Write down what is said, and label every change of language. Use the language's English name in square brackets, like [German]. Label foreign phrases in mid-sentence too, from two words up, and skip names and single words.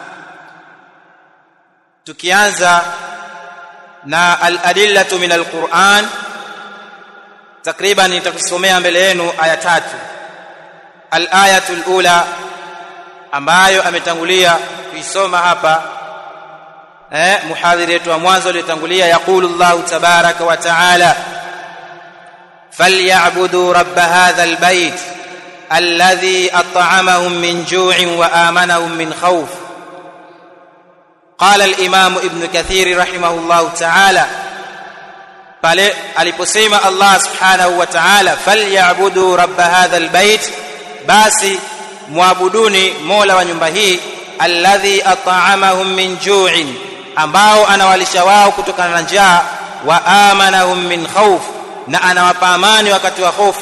[Swahili] Tukianza na [Arabic] الأدلة من القرآن, [Swahili] takriban nitakusomea mbele yenu aya 3. [Arabic] الآية الأولى [Swahili] ambayo ametangulia kuisoma hapa muhadhiri wetu wa mwanzo aliyotangulia, [Arabic] يقول الله تبارك وتعالى فليعبدوا رب هذا البيت الذي أطعمهم من جوع وآمنهم من خوف. قال الإمام ابن كثير رحمه الله تعالى, [Swahili] pale aliposema Allah [Arabic] سبحانه وتعالى فليعبدوا رب هذا البيت, [Swahili] basi muabuduni mola wa nyumba hii, [Arabic] الذي أطعمهم من جوع, [Swahili] ambao anawalisha wao kutokana na njaa, [Arabic] وآمنهم من خوف, [Swahili] na anawapa amani wakati wa hofu.